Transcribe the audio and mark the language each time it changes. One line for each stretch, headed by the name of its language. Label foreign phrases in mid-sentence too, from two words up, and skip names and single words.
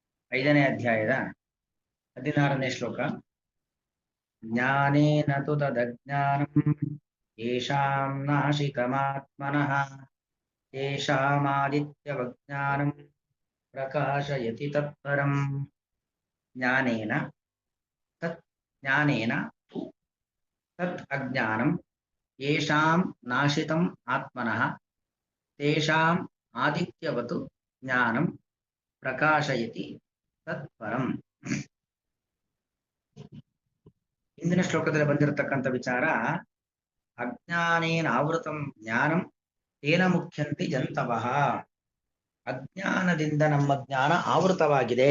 Kannada: ಐದನೇ ಅಧ್ಯಾಯದ 16ನೇ ಶ್ಲೋಕ.
Sanskrit: ಜ್ಞಾನೇನ ತು ತದಜ್ಞಾನಂ ಯೇಷಾಂ ನಾಶಿತಮಾತ್ಮನಃ ತೇಷಾಮಾದಿತ್ಯವಜ್ಞಾನಂ ಪ್ರಕಾಶಯತಿ ತತ್ಪರಂ. ಜ್ಞಾನೇನ ತತ್ ಜ್ಞಾನೇನ ತು ತತ್ ಅಜ್ಞಾನಂ ಯೇಷಾಂ ನಾಶಿತಂ ಆತ್ಮನಃ ತೇಷಾಂ ಆದಿತ್ಯವತ್ ಜ್ಞಾನಂ ಪ್ರಕಾಶಯತಿ ತತ್ಪರಂ.
Kannada: ಇಂದಿನ ಶ್ಲೋಕದಲ್ಲಿ ಬಂದಿರತಕ್ಕಂಥ ವಿಚಾರ,
Sanskrit: ಅಜ್ಞಾನೇನ ಆವೃತಂ ಜ್ಞಾನಂ ತೇನ ಮುಖ್ಯಂತಿ ಜಂತವಃ.
Kannada: ಅಜ್ಞಾನದಿಂದ ನಮ್ಮ ಜ್ಞಾನ ಆವೃತವಾಗಿದೆ.